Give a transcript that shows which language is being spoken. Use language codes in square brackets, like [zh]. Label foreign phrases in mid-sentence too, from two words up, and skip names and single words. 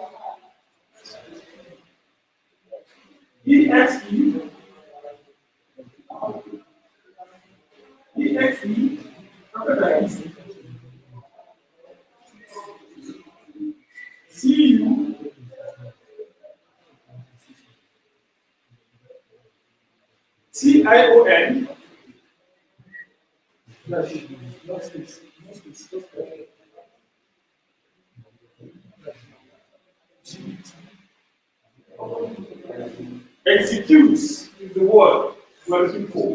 [en] E-X-E, E-X-E, capital E, C-U, Tion. Executes is the word you are looking for.